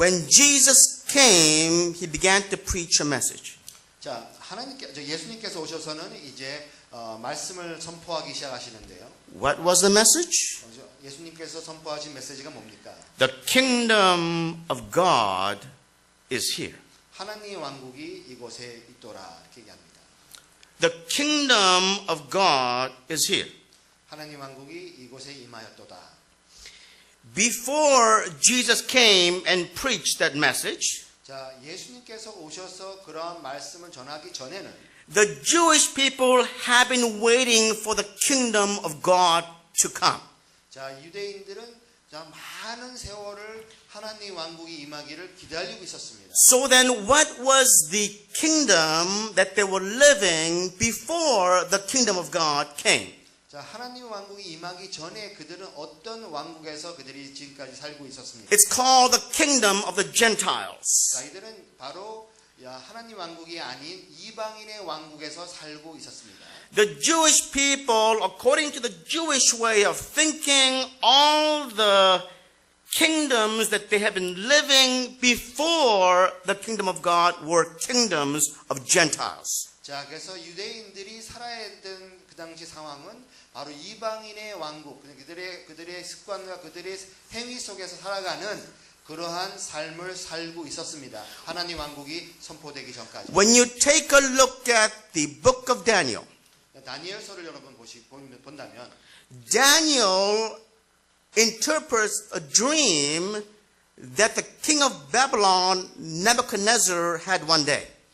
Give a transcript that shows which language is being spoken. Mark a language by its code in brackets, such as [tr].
[en] When Jesus came, He began to preach a message. [ko] 자, 예수님께서 오셔서는 이제 말씀을 선포하기 시작하시는데요. [en] What was the message? [ko] 예수님께서 선포하신 메시지가 뭡니까? [en] The kingdom of God is here. [ko] 하나님의 왕국이 이곳에 있도라 이렇게 얘기합니다. [en] The kingdom of God is here. [ko] 하나님 왕국이 이곳에 임하였도다. [en] Before Jesus came and preached that message, [ko] 자, 예수님께서 오셔서 그러한 말씀을 전하기 전에는 [en] the Jewish people have been waiting for the kingdom of God to come. [ko] 자, 유대인들은 자, 많은 세월을 하나님 왕국이 임하기를 기다리고 있었습니다. [en] So then what was the kingdom that they were living before the kingdom of God came? [ko] 자, 하나님 왕국이 임하기 전에 그들은 어떤 왕국에서 그들이 지금까지 살고 있었습니까? [en] It's called the kingdom of the Gentiles. [ko] 자, 이들은 바로 하나님 왕국이 아닌 이방인의 왕국에서 살고 있었습니다. [en] The Jewish people, according to the Jewish way of thinking, all the kingdoms that they have been living before the kingdom of God were kingdoms of Gentiles. [ko] 자, 그래서 유대인들이 살아야 했던 그 당시 상황은 바로 이방인의 왕국, 그들의 습관과 그들의 행위 속에서 살아가는 그러한 삶을 살고 있었습니다. 하나님 왕국이 선포되기 전까지. [en] When you take a look at the book of Daniel, [ko] 다니엘서를 여러분 본다면 [en] Daniel interprets a dream that the king of Babylon, Nebuchadnezzar, had one day.